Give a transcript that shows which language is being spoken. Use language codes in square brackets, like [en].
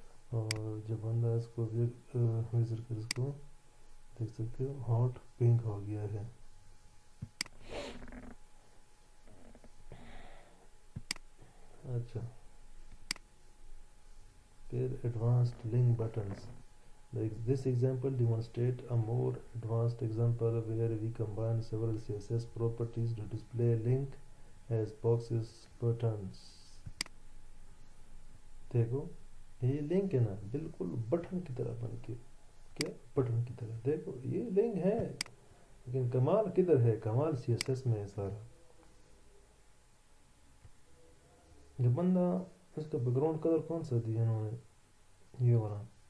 [ur] اور جب بندہ اس کو وزٹ کرے, اس کو دیکھ سکتے ہو ہاٹ پنک ہو گیا ہے. اچھا پھر advanced link buttons. [en] This example demonstrates a more advanced example where we combine several CSS properties to display link as boxes buttons. [ur] دیکھو یہ لنک ہے نا بالکل بٹن کی طرح بن کے, کیا بٹن کی طرح. دیکھو یہ لنک ہے, لیکن کمال کدھر ہے, کمال سی ایس ایس میں ہے سارا. جب بندہ اس کا بیک گراؤنڈ کلر کون سا دیا انہوں نے, یہ والا.